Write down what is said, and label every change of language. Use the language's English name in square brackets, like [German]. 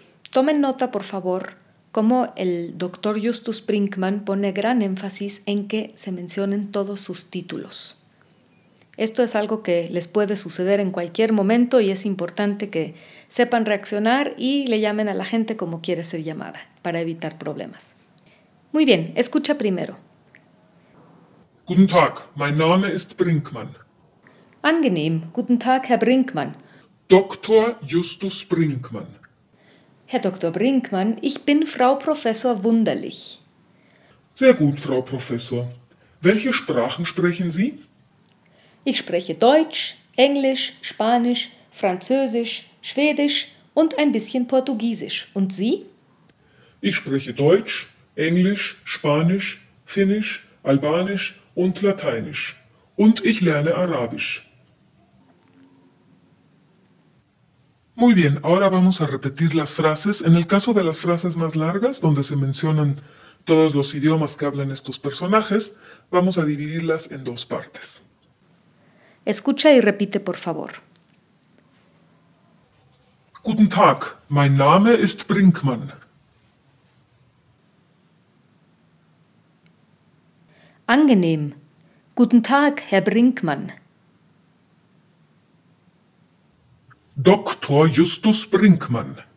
[Spanish] Tomen nota, por favor, cómo el doctor Justus Brinkmann pone gran énfasis en que se mencionen todos sus títulos. Esto es algo que les puede suceder en cualquier momento y es importante que sepan reaccionar y le llamen a la gente como quiere ser llamada, para evitar problemas. Muy bien, escucha primero. [German] Guten Tag, mein Name ist Brinkmann. Angenehm. Guten Tag, Herr Brinkmann. Dr. Justus Brinkmann. Herr Dr. Brinkmann, ich bin Frau Professor Wunderlich. Sehr gut, Frau Professor. Welche Sprachen sprechen Sie? Ich spreche Deutsch, Englisch, Spanisch, Französisch, Schwedisch und ein bisschen Portugiesisch. Und Sie? Ich spreche Deutsch, Englisch, Spanisch, Finnisch, Albanisch und Lateinisch. Und ich lerne Arabisch. [Spanish] Muy bien, ahora vamos a repetir las frases. En el caso de las frases más largas, donde se mencionan todos los idiomas que hablan estos personajes, vamos a dividirlas en dos partes. Escucha y repite, por favor. [German] Guten Tag, mein Name ist Brinkmann. Angenehm. Guten Tag, Herr Brinkmann. Dr. Justus Brinkmann.